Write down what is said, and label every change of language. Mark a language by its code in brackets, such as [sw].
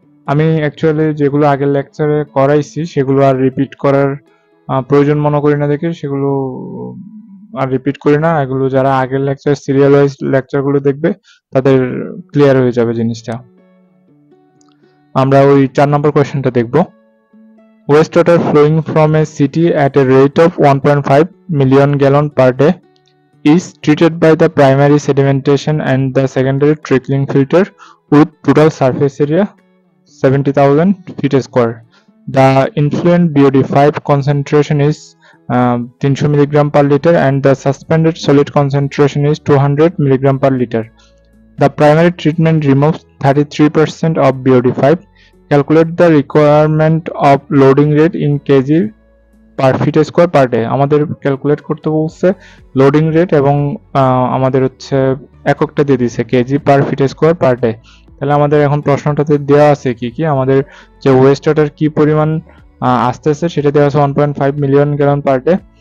[bn] আমি অ্যাকচুয়ালি যেগুলো আগের লেকচারে করাইছি সেগুলো আর রিপিট করার প্রয়োজন মনে করি না, দেখে সেগুলো আর রিপিট করি না। এগুলো যারা আগের লেকচার সিরিয়াল ওয়াইজ লেকচারগুলো দেখবে তাদের ক্লিয়ার হয়ে যাবে জিনিসটা। আমরা ওই 4 নম্বর কোয়েশ্চেনটা দেখব। [en] Wastewater flowing from a city at a rate of 1.5 million gallon per day is treated by the primary sedimentation and the secondary trickling filter with total surface area 70,000 feet square. The influent BOD5 concentration is 300 mg per liter and the suspended solid concentration is 200 mg per liter. The primary treatment removes 33% of BOD5. Calculate the requirement of loading rate in kg per feet square per day. [bn] আমাদের calculate করতে বলছে loading rate এবং আমাদের হচ্ছে এককটা দিয়ে দিয়েছে KG পার fit square per day. তাহলে আমাদের এখন প্রশ্নটাতে দেওয়া আছে কি কি, আমাদের যে ওয়েস্ট ওয়াটার কি পরিমাণ আসতেছে সেটা দেওয়া আছে 1.5 মিলিয়ন গ্যালন পার ডে।